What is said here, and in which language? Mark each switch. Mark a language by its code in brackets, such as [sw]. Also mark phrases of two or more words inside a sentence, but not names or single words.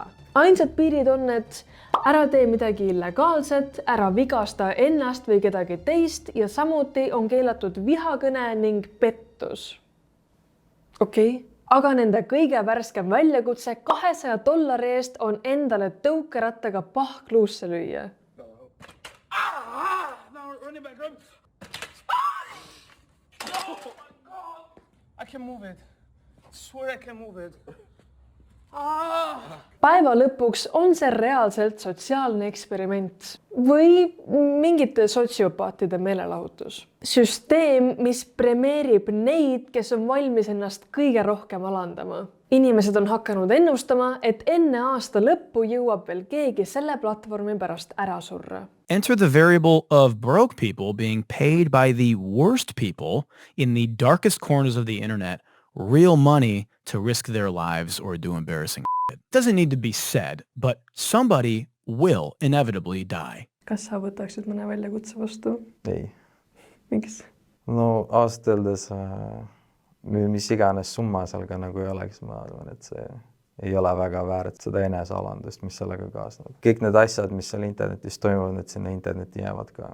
[et] Ainsad piirid on, et ära tee midagi illegaalset, ära vigasta ennast või kedagi teist ja samuti on keelatud vihakõne ning pettus. Okei. Aga nende kõige värskem väljakutse $200 eest on endale tõukerattaga pahkluusse lüüa. [en] I can move it. I swear I can move it. [et] Päeva lõpuks on see reaalselt sotsiaalne eksperiment või mingite sotsiopaatide meelelahutus. Süsteem, mis premeerib neid, kes on valmis ennast kõige rohkem alandama. Inimesed on hakanud ennustama, et enne aasta lõppu jõuab veel keegi selle platvormi pärast ära surra. [en] Enter the variable of broke people being paid by the worst people in the darkest corners of the internet real money to risk their lives or do embarrassing shit. Doesn't need to be said, but somebody will inevitably die. [et] Kas sa võtaksid mõne väljakutse vastu? Ei. Miks? No ausalt öeldes, mis iganes summa seal ka nagu ei oleks, ma arvan, et see ei ole väga väärt seda enesealandust, mis sellega kaasneb. Kõik need asjad, mis seal internetis toimuvad, et sinna interneti jäävad ka.